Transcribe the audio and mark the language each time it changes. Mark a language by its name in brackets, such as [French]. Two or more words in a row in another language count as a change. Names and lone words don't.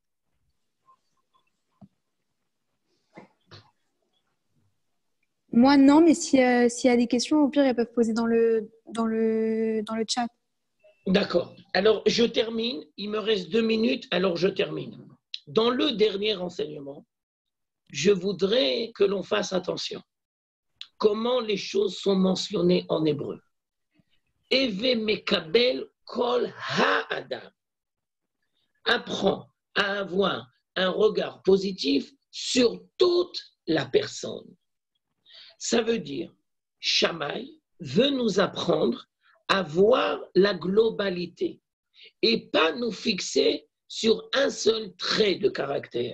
[French] Moi, non, mais s'il y a des questions, au pire, elles peuvent poser dans le chat. D'accord. Alors, je termine. Il me reste 2 minutes, alors je termine. Dans le dernier enseignement, je voudrais que l'on fasse attention. Comment les choses sont mentionnées en hébreu. [Hebrew] הוי מקבל כל האדם. [French] Apprends à avoir un regard positif sur toute la personne. Ça veut dire, Shammai veut nous apprendre à voir la globalité et pas nous fixer sur un seul trait de caractère.